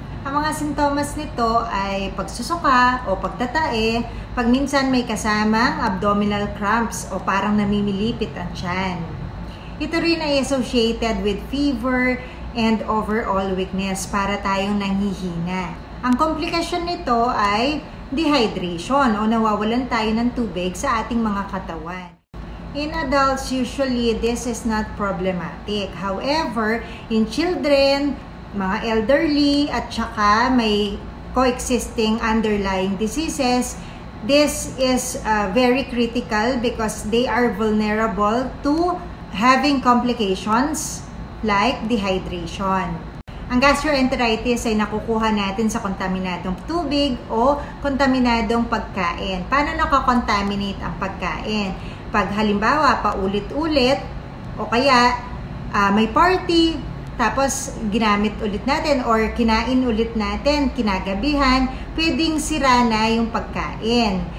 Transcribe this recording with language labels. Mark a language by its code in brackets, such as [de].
[tl] Ang mga sintomas nito ay pagsusuka o pagtatae, pag minsan may kasamang abdominal cramps o parang namimilipit ang tiyan. Ito rin ay [en] associated with fever and overall weakness, [tl] para tayong nanghihina. Ang komplikasyon nito ay dehydration o nawawalan tayo ng tubig sa ating mga katawan. [en] In adults, usually this is not problematic. However, in children, [tl] mga elderly at saka may [en] coexisting underlying diseases, this is very critical because they are vulnerable to having complications like dehydration. [tl] Ang gastroenteritis ay nakukuha natin sa kontaminadong tubig o kontaminadong pagkain. Paano nakakontaminate ang pagkain? Pag halimbawa paulit-ulit o kaya may party, tapos ginamit ulit natin or kinain ulit natin kinagabihan, pwedeng sira na yung pagkain.